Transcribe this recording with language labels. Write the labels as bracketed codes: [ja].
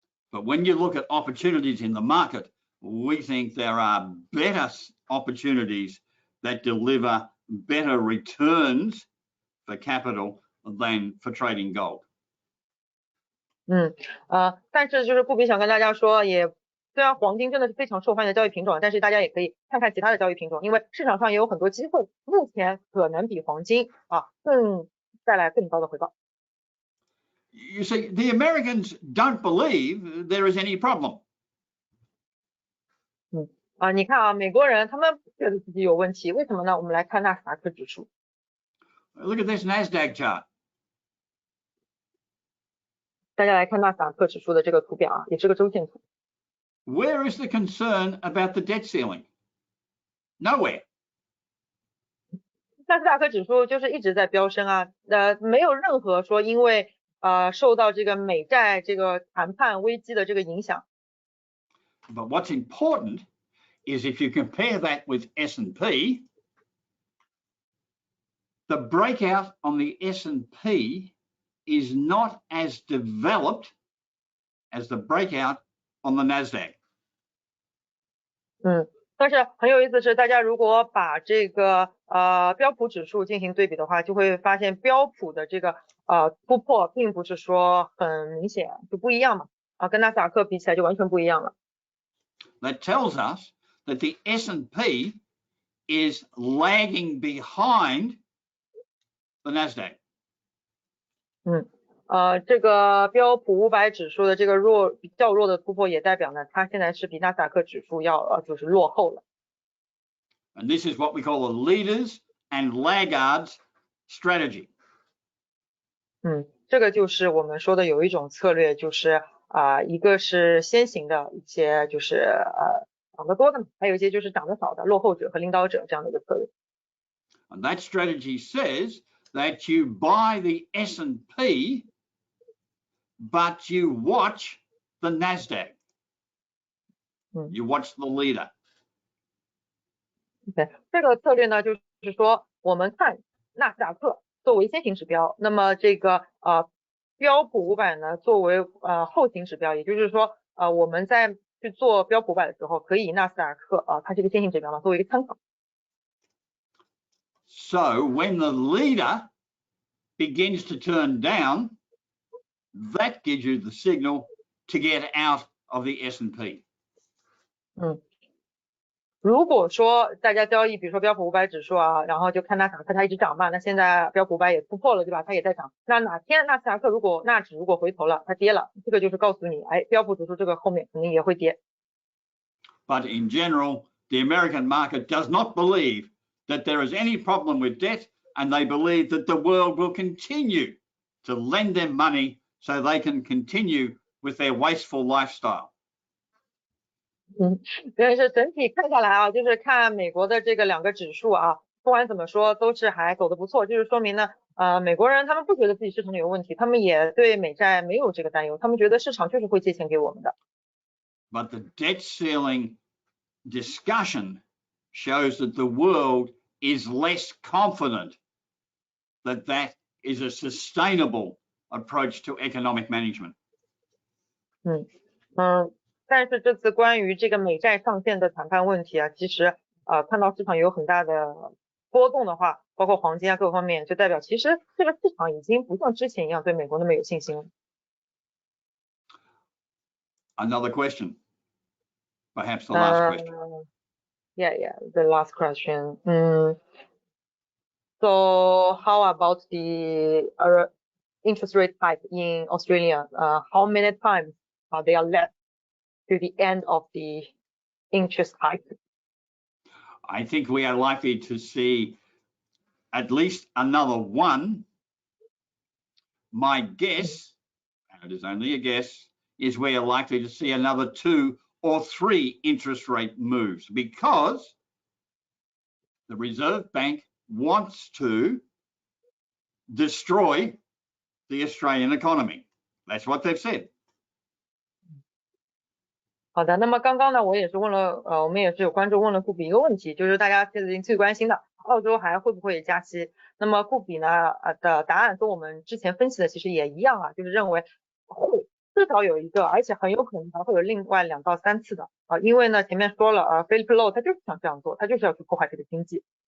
[en] But when you look at opportunities in the market, we think there are better opportunities that deliver better returns for capital than for trading gold. [zh] 但是就是布比想跟大家说，虽然黄金真的是非常受欢迎的交易品种，但是大家也可以看看其他的交易品种，因为市场上也有很多机会，目前可能比黄金带来更高的回报。 [en] You see, the Americans don't believe there is any problem. [zh] 你看啊，美国人他们不觉得自己有问题，为什么呢？我们来看纳斯达克指数。 [en] Look at this Nasdaq chart. [zh] 大家来看纳斯达克指数的这个图表啊，也是个周线图。 [en] Where is the concern about the debt ceiling? Nowhere. [zh] 纳斯达克指数就是一直在飙升啊，没有任何说因为受到这个美债这个谈判危机的这个影响。 [en] But what's important is if you compare that with S&P, the breakout on the S&P is not as developed as the breakout on the Nasdaq. [zh] 但是很有意思是，大家如果把这个标普指数进行对比的话，就会发现标普的这个突破并不是说很明显，就不一样嘛，跟纳斯达克比起来就完全不一样了。 [en] That tells us that the S&P is lagging behind the Nasdaq. [zh] 这个标普500指数的这个较弱的突破，也代表呢，它现在是比纳斯达克指数要就是落后了。 [en] And this is what we call a leaders and laggards strategy. [zh] 这个就是我们说的有一种策略，就是一个是先行的一些就是涨得多的，还有一些就是涨得少的落后者和领导者这样的一个策略。 [en] And that strategy says that you buy the S&P, but you watch the Nasdaq. You watch the leader. [zh] 对，这个策略呢，就是说我们看纳斯达克作为先行指标，那么这个标普500呢作为后行指标，也就是说我们在去做标普500的时候，可以以纳斯达克它是一个先行指标嘛，作为一个参考。 [en] So when the leader begins to turn down, that gives you the signal to get out of the S&P. [zh] 如果说大家交易，比如说标普500指数然后就看纳斯达克它一直涨嘛，那现在标普500也突破了，对吧？它也在涨。那哪天纳斯达克纳指如果回头了，它跌了，这个就是告诉你，标普指数这个后面肯定也会跌。 [en] But in general, the American market does not believe that there is any problem with debt, and they believe that the world will continue to lend them money so they can continue with their wasteful lifestyle. [zh] 但是整体看下来就是看美国的这个2个指数不管怎么说都是还走得不错，就是说明呢，美国人他们不觉得自己市场有问题，他们也对美债没有这个担忧，他们觉得市场确实会借钱给我们的。 [en] But the debt ceiling discussion shows that the world is less confident that that is a sustainable approach to economic management. [zh] 但是这次关于这个美债上限的谈判问题其实看到市场有很大的波动的话，包括黄金各方面，就代表其实这个市场已经不像之前一样对美国那么有信心了。 [en] Another question, perhaps the last question. Yeah, the last question. So how about the interest rate hike in Australia, how many times they are led to the end of the interest hike? I think we are likely to see at least another one. My guess, and it is only a guess, is we are likely to see another 2 or 3 interest rate moves because the Reserve Bank wants to destroy the Australian economy. That's what they've said. [zh] 好的，那么刚刚呢，我也是问了，我们也是有观众问了顾比一个问题，就是大家最关心的，澳洲还会不会加息？那么顾比呢，的答案跟我们之前分析的其实也一样啊，就是认为会至少有一个，而且很有可能还会有另外2到3次的因为呢前面说了Philip Lowe 他就是想这样做，他就是要去破坏这个经济。